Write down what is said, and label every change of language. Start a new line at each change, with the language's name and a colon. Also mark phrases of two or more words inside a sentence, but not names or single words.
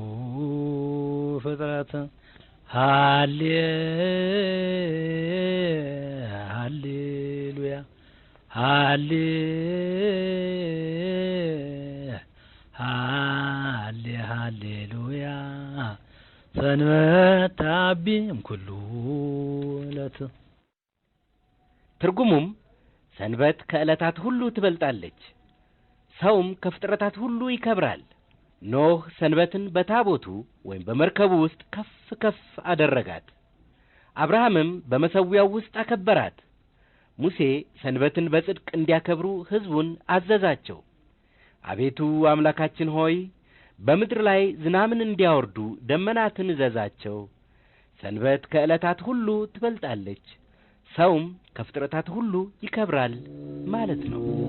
Geez: ፍጥረት ሃሌሉያ ሃሌሉያ ሰንበት ታቢም ኩሉ ዕለት።
Amharic: ትርጉሙም ሰንበት ከዕለታት ሁሉ ትበልጣለች፣ ሰውም ከፍጥረታት ሁሉ ይከብራል። ኖህ ሰንበትን በታቦቱ ወይም በመርከቡ ውስጥ ከፍ ከፍ አደረጋት። አብርሃምም በመሠዊያው ውስጥ አከበራት። ሙሴ ሰንበትን በጽድቅ እንዲያከብሩ ሕዝቡን አዘዛቸው። አቤቱ አምላካችን ሆይ በምድር ላይ ዝናምን እንዲያወርዱ ደመናትን እዘዛቸው። ሰንበት ከዕለታት ሁሉ ትበልጣለች፣ ሰውም ከፍጥረታት ሁሉ ይከብራል ማለት ነው።